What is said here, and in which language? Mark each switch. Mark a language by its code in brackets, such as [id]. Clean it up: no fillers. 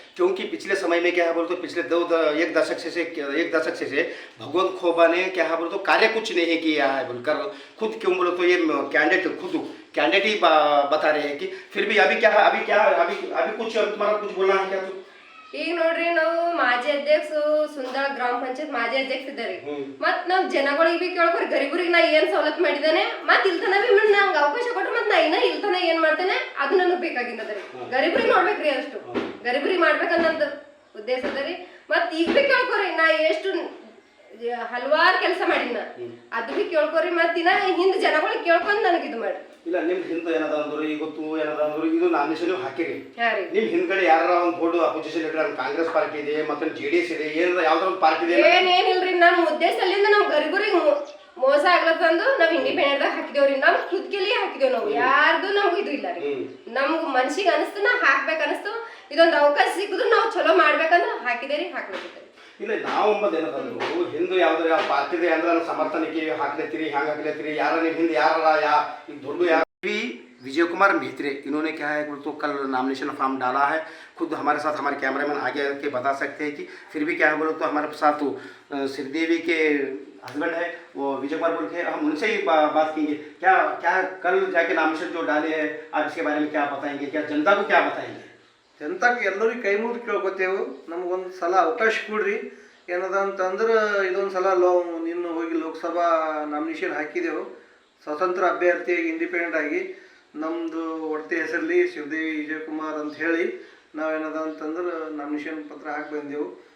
[hi] क्योंकि पिछले समय में क्या है बोलो तो पिछले एक दशक से भगवंत खुबा ने क्या है बोलो तो कार्य कुछ नहीं किया है बोलकर खुद क्यों बोलो तो ये कैंडिडेट ही बता रहे हैं कि फिर भी अभी कुछ तुम्हारा कुछ बोलना है क्या? [kn] ಈಗ ನೋಡ್ರಿ, ನಾವು ಮಾಜಿ ಅಧ್ಯಕ್ಷ ಸುಂದರ ಗ್ರಾಮ ಪಂಚಾಯತ್ ಮಾಜಿ ಅಧ್ಯಕ್ಷ ಇದ್ದಾರೆ. ಮತ್ ನಾವ್ ಜನಗಳಿಗೆ ಬಿ ಕೇಳ್ಕೊರಿ, ಗರೀಬರಿಗೆ ನಾ ಏನ್ ಸವಲತ್ತು ಮಾಡಿದ್ದೇನೆ, ಮತ್ ಇಲ್ತನ ಬಿ ನಂಗೆ ಅವಕಾಶ ಕೊಟ್ರೆ ಮತ್ ನಾ ಇನ್ನ ಇಲ್ತನ ಏನ್ ಮಾಡ್ತೇನೆ ಅದು ನನಗ್ ಬೇಕಾಗಿದ್ದರಿ. ಗರೀಬರಿಗೆ ನೋಡ್ಬೇಕ್ರಿ, ಅಷ್ಟು ಗರೀಬರಿಗೆ ಮಾಡ್ಬೇಕನ್ನೋದು ಉದ್ದೇಶ ಅದರಿ. ಮತ್ ಈಗ ಬಿ ಕೇಳ್ಕೊರಿ, ನಾ ಎಷ್ಟು ಹಲವಾರು ಕೆಲಸ ಮಾಡಿನ ಅದು ಬಿ ಕೇಳ್ಕೊರಿ. ಮತ್ ಇನ್ನ ಹಿಂದ್ ಜನಗಳಿಗೆ ಕೇಳ್ಕೊಂಡ್ ನನಗೆ ಇದು ಮಾಡಿ ಇಲ್ಲ. ನಿಮ್ ಹಿಂದೆ ಏನದ ಅಂದ್ರು ಇವತ್ತು ಏನದ ಅಂದ್ರು ಇದು ನಾಮಿನೇಷನ್ ಹಾಕಿರಿ. ನಿಮ್ ಹಿಂದ್ಗಡೆ ಯಾರ ಒಂದು board opposition leader Congress party ಇದೆ, ಮತ್ತೆ JDS ಇದೆ, ಏನಾರ ಯಾವ್ದಾರ ಒಂದು ಪಾರ್ಟಿ ಇದೆ? ಏನಿಲ್ರಿ, ನಮ್ಮ ಉದ್ದೇಶದಿಂದ ನಾವು ಗರೀಬರಿಗೆ ಮೋಸ ಆಗ್ಲತ್ತಂದು ನಾವ್ ಇಂಡಿಪೆಂಡೆಂಟ್ ದಾಗ ಹಾಕಿದೇವ್ರಿ. ನಮ್ ಖುದ್ಕಿಲಿ ಹಾಕಿದೇವ್ ನಾವು, ಯಾರ್ದು ನಮ್ಗೆ ಇದು ಇಲ್ಲ ರೀ. ನಮ್ಗ್ ಮನ್ಸಿಗೆ ಅನಿಸ್ತು, ನಾ ಹಾಕ್ಬೇಕ ಅನಿಸ್ತು, ಇದೊಂದು ಅವಕಾಶ ಸಿಕ್ಕಿದ್ರು ನಾವು ಚಲೋ ಮಾಡ್ಬೇಕಂದ್ರ ಹಾಕಿದೇರಿ, ಹಾಕ್ಬೇಕಿತ್ತು. ಇಲ್ಲ, ನಾವೊಂಬದು ಏನದಂದ್ರು ಹಿಂದೂ ಯಾವ್ದಾರ ಪಾರ್ಟಿ ಇದೆ ಅಂದ್ರೆ ಸಮರ್ಥನಕ್ಕೆ ಹಾಕ್ಲತ್ತೀರಿ, ಹ್ಯಾಂಗ ಹಾಕ್ಲತ್ತೀರಿ, ಯಾರ ನಿಮ್ ಹಿಂದೆ ಯಾರಲ್ಲ ಈಗ ದೊಡ್ಡ ಯಾರು? [hi] विजय कुमार मेहत्रे इन्होंने क्या है तो कल नामिनेशन फॉर्म डाला है। खुद हमारे साथ हमारे कैमरामैन आगे के बता सकते हैं कि फिर भी क्या है बोलो तो हमारे साथ तो श्रीदेवी के हस्बैंड है वो विजय कुमार बोल के हम उनसे ही बात करेंगे। क्या क्या कल जाके नामिनेशन जो डाले हैं आप इसके बारे में क्या बताएंगे, क्या जनता को क्या बताएंगे? [kn] ಜನತಾಗೆ ಎಲ್ಲರಿಗೂ ಕೈ ಮುಗಿದು ಕೇಳ್ಕೊತೇವು, ನಮಗೊಂದು ಸಲ ಅವಕಾಶ ಕೊಡ್ರಿ. ಏನದ ಅಂತಂದ್ರೆ ಇದೊಂದು ಸಲ ನಿನ್ನ ಹೋಗಿ ಲೋಕಸಭಾ ನಾಮಿನೇಷನ್ ಹಾಕಿದೆವು ಸ್ವತಂತ್ರ ಅಭ್ಯರ್ಥಿಯಾಗಿ ಇಂಡಿಪೆಂಡೆಂಟ್ ಆಗಿ. ನಮ್ಮದು ಒಡತಿ ಹೆಸರಲ್ಲಿ ಶ್ರೀದೇವಿ ವಿಜಯ್ ಕುಮಾರ್ ಅಂತ ಹೇಳಿ ನಾವೇನದ ಅಂತಂದ್ರೆ ನಾಮಿನೇಷನ್ ಪತ್ರ ಹಾಕಿ ಬಂದೆವು.